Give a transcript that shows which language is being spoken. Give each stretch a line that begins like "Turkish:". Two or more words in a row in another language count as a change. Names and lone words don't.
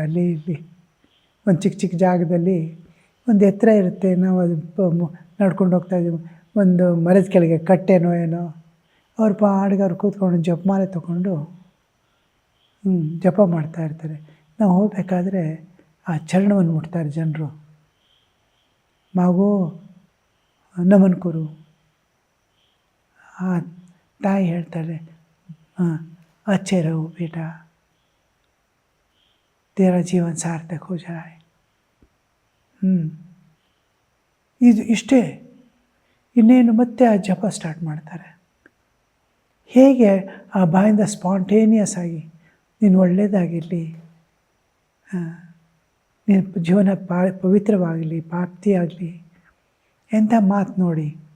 Kannada: ಅಲ್ಲಿ ಇಲ್ಲಿ ಒಂದು ಚಿಕ್ಕ ಚಿಕ್ಕ ಜಾಗದಲ್ಲಿ ಒಂದು ಎತ್ತರ ಇರುತ್ತೆ, ನಾವು ಅದು ನಡ್ಕೊಂಡು ಹೋಗ್ತಾಯಿದ್ದೀವಿ, ಒಂದು ಮರದ ಕೆಳಗೆ ಕಟ್ಟೆನೋ ಏನೋ, ಅವ್ರ ಪಾಡಿಗೆ ಅವ್ರು ಕೂತ್ಕೊಂಡು ಜಪಮಾಲೆ ತೊಗೊಂಡು ಜಪ ಮಾಡ್ತಾಯಿರ್ತಾರೆ. ನಾವು ಹೋಗಬೇಕಾದ್ರೆ ಆ ಚರಣವನ್ನು ಮುಟ್ತಾರೆ ಜನರು. ಮಗು ನಮನ್ ಕೊರು. ಆ ತಾಯಿ ಹೇಳ್ತಾರೆ,
Hindi: अच्छे रहो बेटा, तेरा जीवन सार्थक हो जाए.
Kannada: ಇದು ಇಷ್ಟೇ. ಇನ್ನೇನು ಮತ್ತೆ ಆ ಜಪ ಸ್ಟಾರ್ಟ್ ಮಾಡ್ತಾರೆ. ಹೇಗೆ ಆ ಬಾಯಿಂದ ಸ್ಪಾಂಟೇನಿಯಸ್ ಆಗಿ ನೀನು ಒಳ್ಳೆಯದಾಗಿರಲಿ, ನೀನು ಜೀವನ ಪವಿತ್ರವಾಗಲಿ, ಪ್ರಾಪ್ತಿಯಾಗಲಿ, ಎಂಥ ಮಾತು ನೋಡಿ.